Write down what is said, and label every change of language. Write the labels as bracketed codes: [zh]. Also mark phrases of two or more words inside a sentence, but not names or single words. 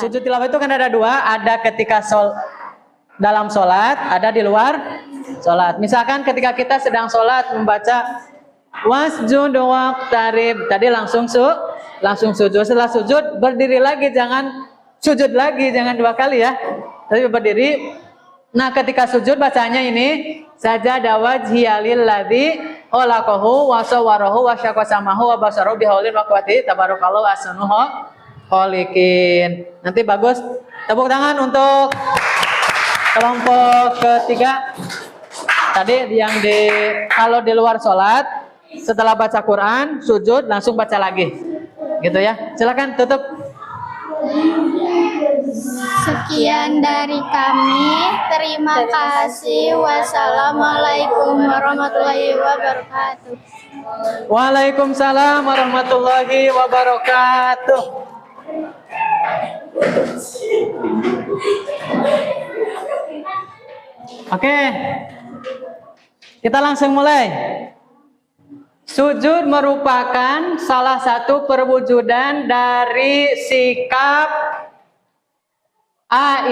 [id] Sujud tilawah itu kan ada 2, ada ketika dalam sholat, ada di luar sholat. Misalkan ketika kita sedang sholat membaca [ar] واسجد واقترب, [id] tadi langsung sujud. Setelah sujud berdiri lagi, jangan sujud lagi, jangan 2 kali ya, tapi berdiri. Nah, ketika sujud bacanya ini [ar] سجد وجهي للذي خلقه وصوره وشق سمعه وبصره بحوله وقوته تبارك الله أحسن الخالقين. [id] Nanti bagus. Tepuk tangan untuk kelompok ketiga. Tadi yang kalau di luar sholat setelah baca Quran sujud langsung baca lagi. Gitu ya. Silakan tutup. Sekian dari kami. Terima kasih. [ar] والسلام عليكم ورحمة الله وبركاته. وعليكم السلام ورحمة الله وبركاته. [id] Oke, kita langsung mulai. Sujud merupakan salah satu perwujudan dari sikap A.